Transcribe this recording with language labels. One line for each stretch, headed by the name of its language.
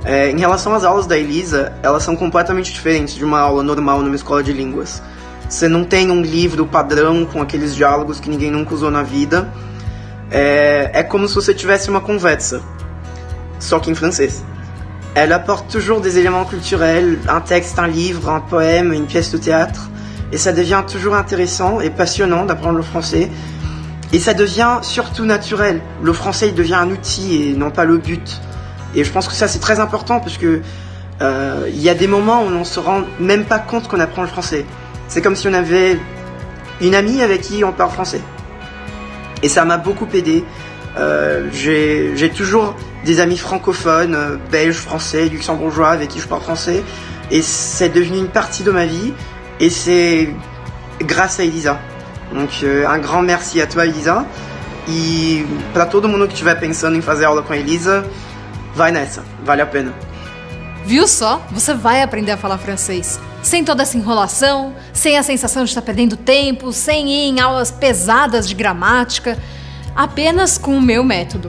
Portuguese: Em relação às aulas da Elisa, elas são completamente diferentes de uma aula normal numa escola de línguas. Você não tem um livro padrão com aqueles diálogos que ninguém nunca usou na vida. É como se você tivesse uma conversa, só que em francês.
French: Elle apporte toujours des éléments culturels, un texte, un livre, un poème, une pièce de théâtre. Et ça devient toujours intéressant et passionnant d'apprendre le français. Et ça devient surtout naturel. Le français, il devient un outil et non pas le but. Et je pense que ça, c'est très important parce que y a des moments où on ne se rend même pas compte qu'on apprend le français. C'est comme si on avait une amie avec qui on parle français. Et ça m'a beaucoup aidé. J'ai toujours des amis francophones, belges, français, luxembourgeois avec qui je parle français. Et c'est devenu une partie de ma vie. Et c'est grâce à Elisa. Donc un grand merci à toi, Elisa.
Portuguese: E para todo mundo que estiver pensando em fazer aula com a Elisa, vai nessa, vale a pena. Viu só? Você vai aprender a falar francês. Sem toda essa enrolação, sem a sensação de estar perdendo tempo, sem ir em aulas pesadas de gramática, apenas com o meu método.